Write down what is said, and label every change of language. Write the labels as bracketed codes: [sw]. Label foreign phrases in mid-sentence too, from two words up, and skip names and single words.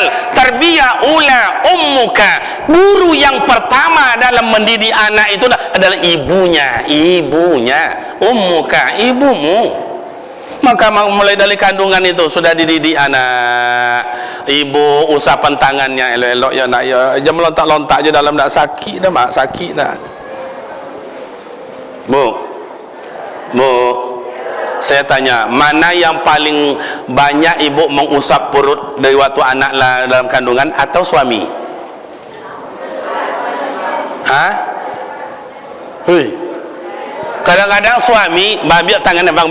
[ar] Tarbiyah ula ummuka. [id] Guru yang pertama dalam mendidik anak itu adalah ibunya. [ar] Ummuka, ibumu. [id] Maka mulai dari kandungan itu sudah dididik anak. Ibu usapan tangannya elok-elok ya nak ya. [min] Jangan melontak-lontak je dalam nak sakit dah mak, sakit dah. [id] Bu, saya tanya, mana yang paling banyak ibu mengusap perut dari waktu anak dalam kandungan atau suami? Hah? Hui. Kadang-kadang suami ambil tangannya bang.